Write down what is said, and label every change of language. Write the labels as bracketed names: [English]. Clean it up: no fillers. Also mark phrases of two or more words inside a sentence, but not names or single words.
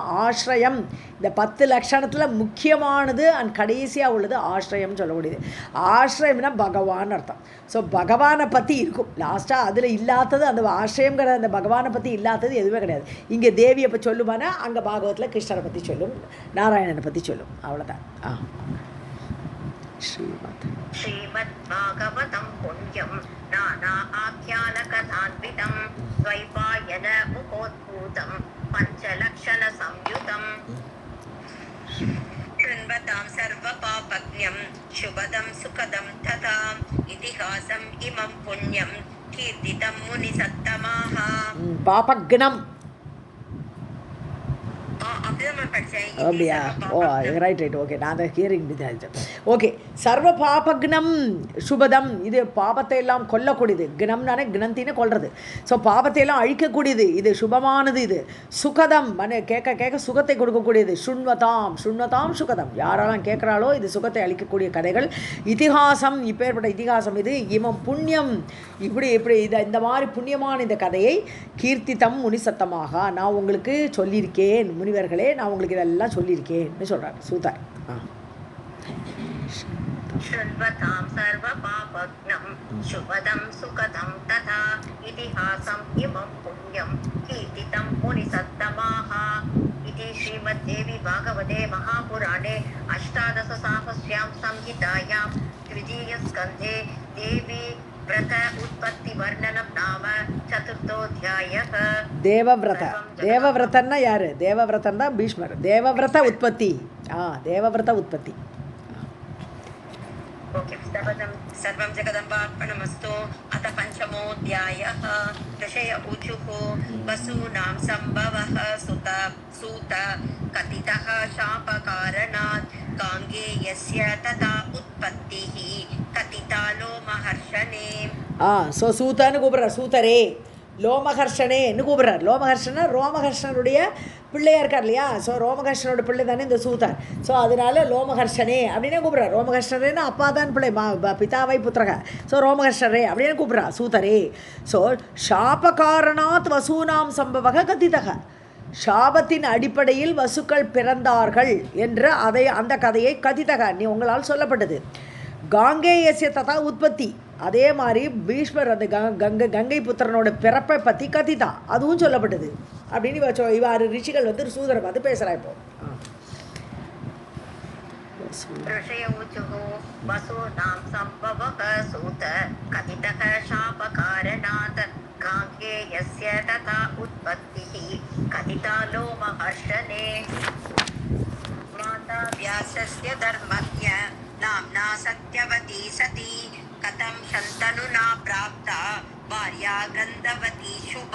[Tamil] ஆශ්‍රயம், இந்த 10 லட்சணத்தில் முக்கியமானது அண்ட் கடைசியாக உள்ளது ஆශ්‍රயம் சொல்லக்கூடியது. ஆශ්‍රயம்னா பகவான் அர்த்தம். ஸோ பகவானை பற்றி இருக்கும் லாஸ்ட்டாக. அதில் இல்லாதது அந்த ஆශ්‍රயங்கிற அந்த பகவானை பற்றி இல்லாதது எதுவுமே கிடையாது. இங்கே தேவியை பற்றி சொல்லுமானா அங்கே பாகவத்தில் கிருஷ்ணரை பற்றி சொல்லும், நாராயணனை பற்றி சொல்லும், அவ்வளோதான். [Sanskrit] श्रीमद्भागवतं पुण्यं नाना आख्यानकथान्वितं द्वैपायन मुखोद्भूतं पञ्चलक्षणसंयुतं कृण्वतां सर्वपापज्ञं शुभदं सुखदं तथा इतिहासम् इमं पुण्यं कीर्तितं मुनिसत्तमाः. [Tamil] பாபக்னம் அப்படியா? ஓ ரைட் ஓகே. நான் அதை ஹியரிங் விசாரித்தேன். ஓகே. [Sanskrit] सर्व पापघ्नं शुभदं, [Tamil] இது பாபத்தை எல்லாம் கொல்லக்கூடியது. கிணம்னானே கிணத்தின்னு கொல்றது. ஸோ பாபத்தை எல்லாம் அழிக்கக்கூடியது, இது சுபமானது. இது சுகதம், கேட்க கேட்க சுகத்தை கொடுக்கக்கூடியது. [Sanskrit] शृण्वतां सुखदं, [Tamil] யாரெல்லாம் கேட்குறாளோ இது சுகத்தை அளிக்கக்கூடிய கதைகள். இதிகாசம், இப்பேற்பட்ட இதிகாசம் இது. [Sanskrit] इमं पुण्यं, [Tamil] இப்படி இந்த மாதிரி புண்ணியமான இந்த கதையை [Sanskrit] कीर्तितं मुनिसत्तमाः [Tamil] நான் உங்களுக்கு சொல்லியிருக்கேன். முனிவர்களே, நான் உங்களுக்கு இதெல்லாம் சொல்லியிருக்கேன்னு சொல்கிறார் சூதார். [Sanskrit] श्रृण्वतां सर्वपापघ्नं शुभदं सुखदं तथा इतिहासम् इमं पुण्यं कीर्तितं मुनिसत्तमाः. इति श्रीमद्देवी भागवते महापुराणे अष्टादशसाहस्र्यां संहितायां द्वितीयस्कन्धे देवी व्रत उत्पत्ति वर्णनं नाम चतुर्थोऽध्यायः. [Tamil] தேவவிரதன்னா யாரு? தேவவிரதன் தான் பீஷ்மர். தேவவிரத உற்பத்தி. தேவவிரத உற்பத்தி. [English] ओके. [Sanskrit] सर्वं जगदम्बार्पणमस्तु. अथ पञ्चमोऽध्यायः. ऋषय ऊचुः वसूनां सम्भवः सूत कथितः शापकारणात् गाङ्गेयस्य तथा उत्पत्तिः कथितालो महर्षणे. [Tamil] ஸோ சூத்தான்னு கூப்பிட்றார். சூத்தரே லோமஹர்ஷனேன்னு கூப்பிட்றார். லோமஹர்ஷனா ரோமஹர்ஷனுடைய பிள்ளையாக இருக்கார் இல்லையா? ஸோ ரோமஹர்ஷனோட பிள்ளை தானே இந்த சூத்தார். ஸோ அதனால லோமஹர்ஷனே அப்படின்னே கூப்பிட்றார். ரோமஹர்ஷனேன்னா அப்பா தான் பிள்ளை, பிதாவை புத்திரக. ஸோ ரோமஹர்ஷரே அப்படின்னு கூப்பிட்றா சூத்தரே. ஸோ [Sanskrit] शापकारणात् वसूनां सम्भवः कथितः, [Tamil] சாபத்தின் அடிப்படையில் வசுக்கள் பிறந்தார்கள் என்று அந்த கதையை கதிதக நீ உங்களால் சொல்லப்பட்டது. [Sanskrit] गाङ्गेयस्य तथा उत्पत्तिः, [Tamil] அதே மாதிரி பீஷ்மர் அந்த கங்கை புத்திரனோட பிறப்பை பற்றி கதிதா அதுவும் சொல்லப்பட்டது அப்படின்னு இவ்வாறு ரிஷிகள் வந்து சூதரை பார்த்து பேசுகிறா. இப்போ [Sanskrit] ऋषय ऊचुः वसूनां सम्भवः सूत कथितः शापकारणात् गाङ्गेयस्य तथा उत्पत्तिः कथिता लो महर्षणे. माता व्यासस्य धर्मज्ञ नाम्ना सत्यवती सती कथं शन्तनुना प्राप्ता भार्या गन्धवती शुभा.